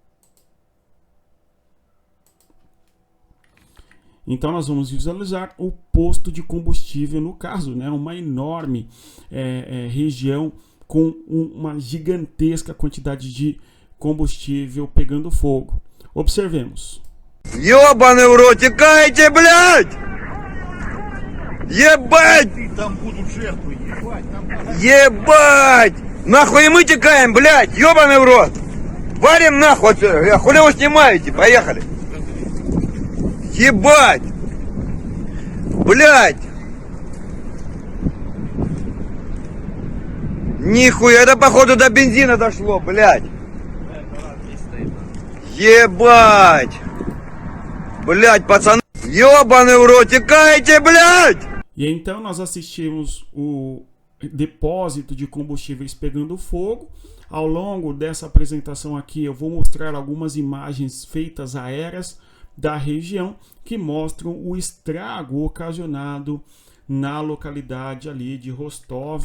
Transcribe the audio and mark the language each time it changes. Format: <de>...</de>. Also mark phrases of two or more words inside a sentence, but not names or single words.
<pt>Então nós vamos visualizar o posto de combustível, no caso, né, uma enorme região com uma gigantesca quantidade de combustível pegando fogo. Observemos.</pt> <ru>Ёбаный в рот, текайте, блядь! Ебать! Там будут жертвы, ебать, там... Ебать! Нахуй и мы текаем, блядь! Ёбаный в рот! Валим нахуй отсюда! Хули вы снимаете? Поехали! Ебать! Блядь! Нихуя, это походу до бензина дошло, блядь! Ебать! Блядь, пацаны! Ёбаный в рот, текайте, блядь!</ru> <pt>E então nós assistimos o depósito de combustíveis pegando fogo. Ao longo dessa apresentação aqui eu vou mostrar algumas imagens feitas aéreas da região que mostram o estrago ocasionado na localidade ali de Rostov.</pt>